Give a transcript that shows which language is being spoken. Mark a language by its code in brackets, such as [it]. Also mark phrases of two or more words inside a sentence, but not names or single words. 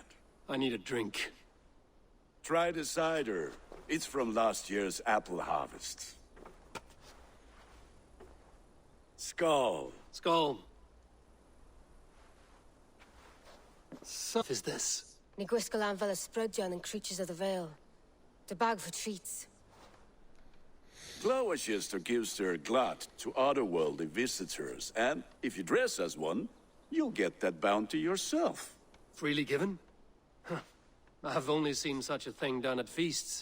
[en] I need a drink. Try the cider. It's from last year's apple harvest. Skull. Skull. So is this? [cy] Ní gwisgo an fel ysbrydion [en] and creatures of the Vale. The bag for treats. Glowecester gives their glut to otherworldly visitors, and if you dress as one, you'll get that bounty yourself. Freely given? Huh. I've only seen such a thing done at feasts.